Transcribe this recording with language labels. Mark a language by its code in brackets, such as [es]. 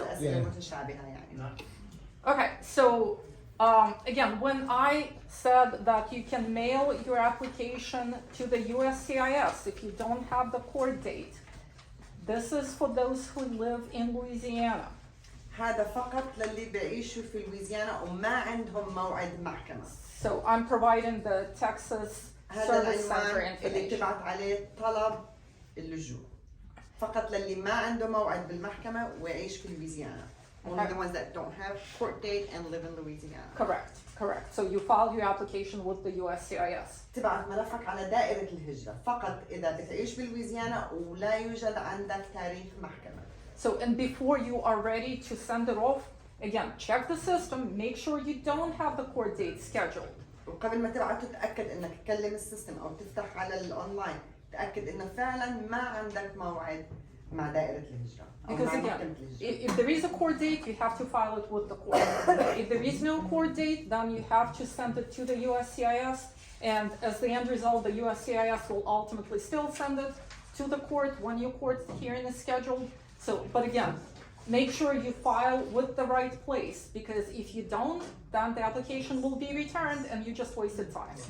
[ar] الأسئلة متشابهة يعني. [en] okay, so again, when I said that you can mail your application to the USCIS if you don't have the court date, this is for those who live in Louisiana. [ar] هذا فقط للي بيعيشوا في لويزيانا وما عندهم موعد محكمة. [en] So I'm providing the Texas [ar] هذا [en] Service Center [ar] العنوان اللي [en] information. [ar] بتبعت عليه طلب اللجوء فقط للي ما عنده موعد بالمحكمة ويعيش في لويزيانا. [en] Only the ones that don't have court date and live in Louisiana. Correct. So you filed your application with the USCIS. [ar] تبعت ملفك على دائرة الهجرة فقط إذا بتعيش بلويزيانا ولا يوجد عندك تاريخ محكمة. [en] So and before you are ready to send it off, again, check the system, make sure you don't have the court date scheduled. [ar] وقبل ما تبعته تأكد إنك تكلم السيستم أو تفتح على الأونلاين تأكد إنه فعلاً ما عندك موعد مع دائرة الهجرة. [en] Because again, if there is a court date, you have to file it with the court. If there is no court date, then you have to send it to the USCIS, and as the end result, the USCIS will ultimately still send it to the court when your court hearing is scheduled. So, but again, make sure you file with the right place, because if you don't, then the application will be returned and you just wasted time.